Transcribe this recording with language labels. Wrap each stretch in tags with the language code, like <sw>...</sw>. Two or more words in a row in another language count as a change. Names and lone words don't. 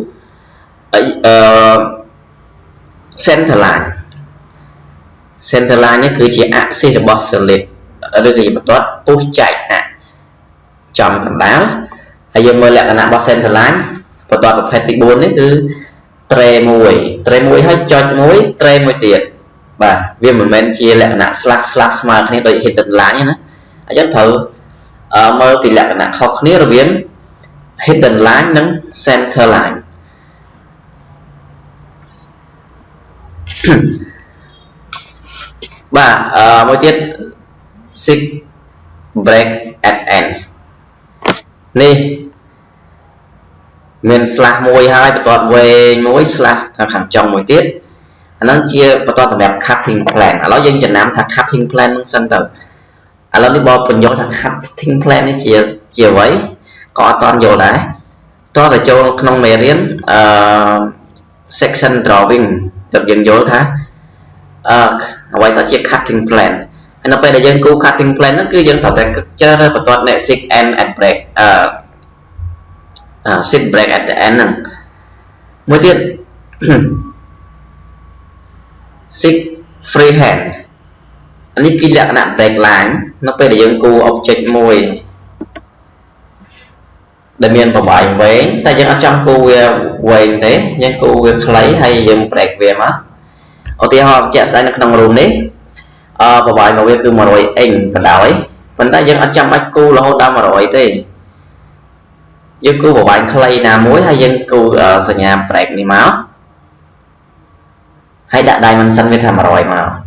<en>center line</en> <km>នេះគឺជា axis របស់ solid ឬក៏បន្ទាត់ពុះចែកចំកណ្ដាលហើយយើងមើលលក្ខណៈ របស់</km> <en>center line</en> <km>បន្ទាត់ប្រភេទទី4នេះគឺ tray 1ហើយចុច1 tray 1ទៀតបាទវាមិនមែនជាលក្ខណៈ slash ស្មើគ្នាដូច</km> <en>hidden line</en> <km>ណាអញ្ចឹងត្រូវមើលពីលក្ខណៈខុសគ្នារវាង</km> <en>hidden line</en> <km>និង</km> <en>center line</en> <km>បាទមួយទៀត</km> <en>sig break at ends</en> <km>នេះ មាន slash មួយហើយបន្ទាត់វែងមួយ slash ខាងចុងមួយទៀតអាហ្នឹងជាបន្ទាត់សម្រាប់</km> <en>cutting plan</en> <km>ឥឡូវយើងចំណាំថា</km> <en>cutting plan</en> <km>ហ្នឹងសិនទៅឥឡូវនេះបើបញ្យល់ថា</km> <en>cutting plan</en> <km>នេះជាអ្វីក៏អត់ទាន់យល់ដែរតោះតែចូលក្នុងមេរៀន</km> <en>section drawing</en> <km>ទើបយើងយល់ថាអ្វីទៅជា</km> <en>cutting plan</en> <km>ហើយនៅពេលដែលយើងគូ cutting plan ហ្នឹងគឺយើងត្រូវតែជ្រើសរើសបន្ទាត់</km> <en>sig end and break sig break at the end</en> <km>ហ្នឹងមួយទៀត</km> <en>sig freehand</en> <km>នេះគឺលក្ខណៈ</km> <en>break line</en> <km>នៅពេលដែលយើងគូ object មួយ ដែលមានប្រវែងវែងតែយើងអត់ចង់គូវាវែងទេយើងគូវាខ្លីហើយយើង break វាមកឧទាហរណ៍ជាក់ស្ដែងនៅក្នុងរូបនេះប្រវែងរបស់វាគឺ 100 inch បណ្ដោយប៉ុន្តែយើងអត់ចាំបាច់គូរហូតដល់ 100 ទេយើងគូប្រវែងខ្លីណាមួយហើយយើងគូសញ្ញា break នេះមកហើយដាក់ dimension វាថា 100 មក</km>